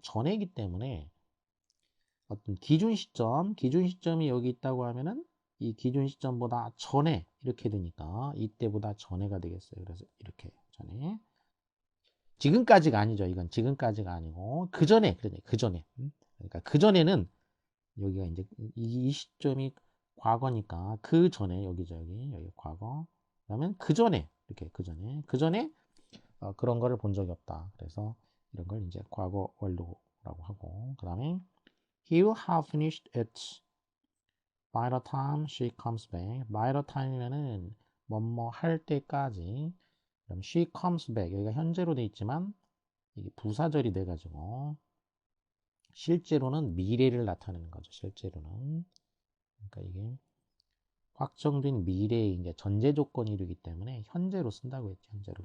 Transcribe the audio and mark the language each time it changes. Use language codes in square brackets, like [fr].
[ko] 전에기 때문에 어떤 기준 시점이 여기 있다고 하면은 이 기준 시점보다 전에 이렇게 되니까 이때보다 전에가 되겠어요. 그래서 이렇게 전에 지금까지가 아니죠. 이건 지금까지가 아니고 그 전에 그러네. 그 전에. 그러니까 그 전에는 여기가 이제 이 시점이 과거니까 그 전에 여기죠. 여기 과거. 그러면 그 전에 이렇게 그 전에 그런 거를 본 적이 없다. 그래서 이런 걸 이제 과거 완료라고 하고 그다음에 [en] he will have finished it by the time she comes back. by the time [ko] 이면은 뭐뭐 할 때까지. 그럼 [en] she comes back [ko] 여기가 현재로 돼 있지만 이게 부사절이 돼 가지고 실제로는 미래를 나타내는 거죠. 실제로는. 그러니까 이게 확정된 미래의 이제 전제 조건이 되기 때문에 현재로 쓴다고 했죠. 현재로.